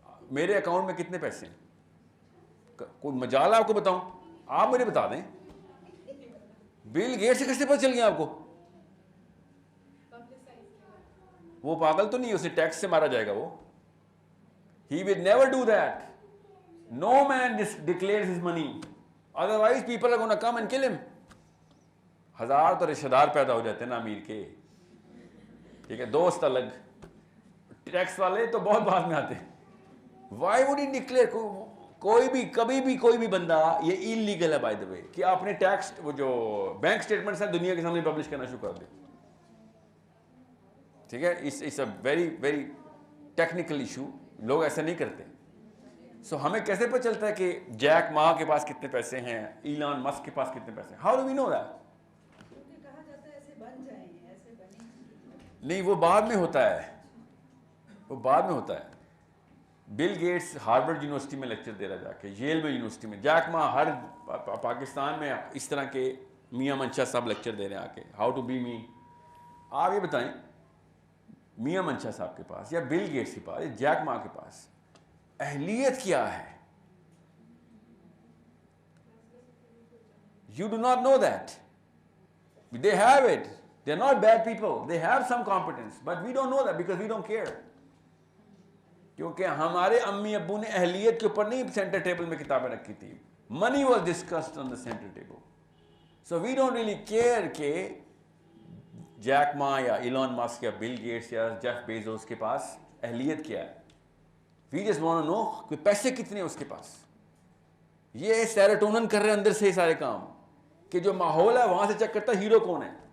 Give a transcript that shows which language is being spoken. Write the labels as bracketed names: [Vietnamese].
[Urdu] میرے اکاؤنٹ میں کتنے پیسے ہیں؟ کوئی مجال آپ کو بتاؤں؟ آپ مجھے بتا دیں. بل گیٹس سے کیسے پتہ چل گیا آپ کو؟ وہ پاگل تو نہیں, اسے ٹیکس سے مارا جائے گا وہ. [English] He will never do that. No man declares his money. Otherwise people are going to come and kill him. [Urdu] 1000 تو رشتہ دار پیدا ہو جاتے ہیں نا امیر کے, ٹھیک ہے, دوست الگ, ٹیکس والے تو بہت بعد میں آتے ہیں. [English] Why would he declare? [Urdu] کوئی بھی کبھی بھی کوئی بھی بندہ, یہ illegal ہے [English] by the way, [Urdu] کہ آپ نے ٹیکس وہ جو بینک اسٹیٹمنٹس ہیں دنیا کے سامنے پبلش کرنا شروع کر دیں. ٹھیک ہے, [English] It's a very very technical issue. [Urdu] لوگ ایسا نہیں کرتے. سو ہمیں کیسے پتہ چلتا ہے کہ جیک ما کے پاس کتنے پیسے ہیں, ایلان مسک کے پاس کتنے پیسے ہیں؟ [English] How do we know that? [Urdu] کہا جاتا ہے ایسے بن جائیں, ایسے بنے. نہیں, وہ بعد میں ہوتا ہے, وہ بعد میں ہوتا ہے. بل گیٹس ہارورڈ یونیورسٹی میں لیکچر دے رہا جا کے, ییل میں یونیورسٹی میں. جیک ما ہر پاکستان میں اس طرح کے میاں منشا صاحب لیکچر دے رہے ہیں آ کے, [English] How to be me. [Urdu] آپ یہ بتائیں میاں منشا صاحب کے پاس یا بل گیٹس کے پاس یا جیک ما کے پاس اہلیت کیا ہے؟ [English] You do not know that. They have it. They are not bad people. They have some competence. But we don't know that because we don't care. [Urdu] کیونکہ ہمارے امی ابو نے اہلیت کے اوپر نہیں سینٹر ٹیبل میں کتابیں رکھی تھی. [English] Money was discussed on the center table. So we don't really care [Urdu] کہ جیک ما یا ایلان مسک یا بل گیٹس یا جیف بیزوس کے پاس اہلیت کیا ہے. [English] We just want to know [Urdu] کہ پیسے کتنے ہیں اس کے پاس. یہ سیروٹونن کر رہے اندر سے یہ سارے کام, کہ جو ماحول ہے وہاں سے چیک کرتا ہے ہیرو کون ہے.